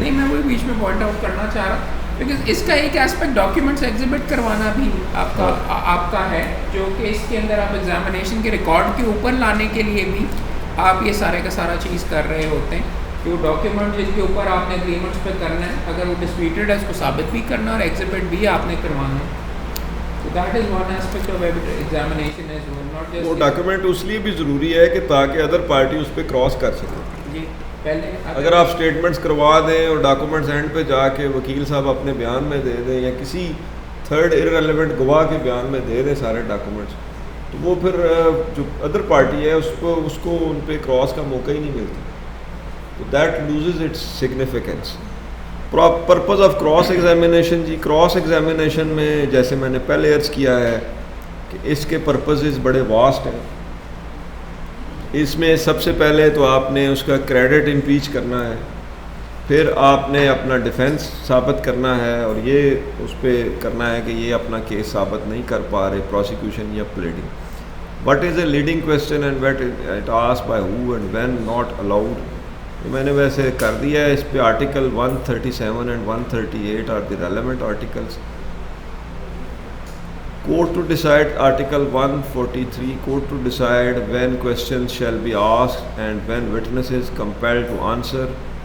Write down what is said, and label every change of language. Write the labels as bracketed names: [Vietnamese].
[Urdu] نہیں, میں وہی بیچ میں پوائنٹ آؤٹ کرنا چاہ رہا ہوں کیونکہ اس کا ایک ایسپیکٹ ڈاکیومنٹس ایگزیبٹ کروانا بھی آپ کا ہے, جو کہ اس کے اندر آپ ایگزامینیشن کے ریکارڈ کے اوپر لانے کے لیے بھی آپ یہ سارے کا سارا چیز کر رہے ہوتے ہیں کہ وہ ڈاکیومنٹ جس کے اوپر آپ نے اگریمنٹس پہ کرنا ہے, اگر وہ ڈسپیوٹیڈ ہے اس کو ثابت بھی کرنا اور ایگزیبٹ بھی آپ نے کروانا ہے. [English] That is one aspect of examination as well, not just. [Urdu] وہ ڈاکیومنٹ اس لیے بھی ضروری ہے کہ تاکہ ادر پارٹی اس پہ کراس کر سکے. جی, پہلے اگر آپ اسٹیٹمنٹس کروا دیں اور ڈاکیومنٹس اینڈ پہ جا کے وکیل صاحب اپنے بیان میں دے دیں یا کسی تھرڈ ارریلیونٹ گواہ کے بیان میں دے دیں سارے ڈاکیومنٹس, تو وہ پھر جو ادر پارٹی ہے اس کو ان پہ کراس کا موقع ہی نہیں ملتا. تو [English] That loses its significance. [Urdu] Purpose of cross examination, جی cross examination میں جیسے میں نے پہلے عرض کیا ہے کہ اس کے پرپزز بڑے واسٹ ہیں. اس میں سب سے پہلے تو آپ نے اس کا کریڈٹ امپیچ کرنا ہے, پھر آپ نے اپنا ڈیفینس ثابت کرنا ہے اور یہ اس پہ کرنا ہے کہ یہ اپنا کیس ثابت نہیں کر پا رہے, پروسیکیوشن یا pleading. [English] What is a leading question and what it asked by who and when not allowed. [Urdu] میں نے ویسے کر دیا ہے. اس پہ article 137 and 138 [English] Are the relevant articles. Court to decide, Article 143, court to decide when questions shall be asked and when witness is compelled to answer.